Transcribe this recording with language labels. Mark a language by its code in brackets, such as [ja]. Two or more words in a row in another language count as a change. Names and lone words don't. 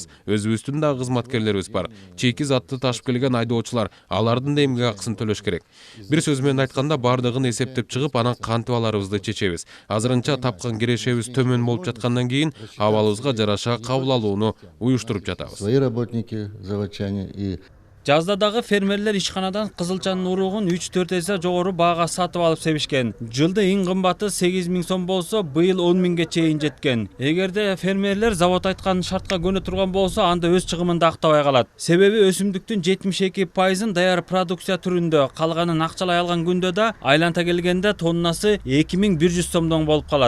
[ky] Өзүбүздүн да кызматкерлерибиз бар. Чийки затты ташып келген айдоочулар, алардын да эмгек акысын төлөш керек. Бир сөз менен айтканда, бардыгын эсептеп чыгып, анан кантип аларыбызды чечебиз. Азырынча тапкан кирешебиз төмөн болуп жаткандан кийин абалыбызга жараша кабыл алууну уюштуруп жатабыз. [ru] Свои работники, заводчане и [ky] Жазда дагы фермерлер ишканадан кызылчанын уругун 3-4 эсе жогору баага сатып алып себишкен. Жылда эң кымбаты 8 000 сом болсо, быйыл 10 000ге чейин жеткен. Эгерде фермерлер завод айткан шартка көнө турган болсо, анда өз чыгымын да актабай калат. Себеби өсүмдүктүн 72%-ын даяр продукция түрүндө, калганын акчалай алган күндө да айланта келгенде тоннасы 2100 сомдон болуп калат.